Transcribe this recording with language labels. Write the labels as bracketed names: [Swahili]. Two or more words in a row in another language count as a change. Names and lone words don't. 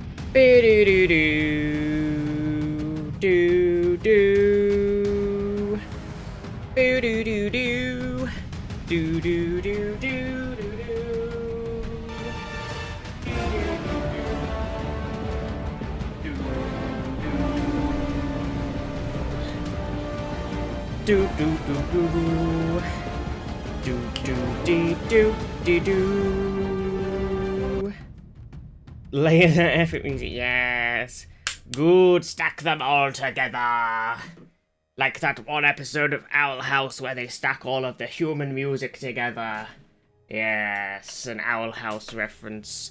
[English] Boo-doo-doo-doo. Do-do. Boo-doo-doo-doo. Do-do-do-do-do. Do-do-dee-do-dee-do. Layer that epic music, yes. Good, stack them all together. Like that one episode of Owl House where they stack all of the human music together. Yes, an Owl House reference.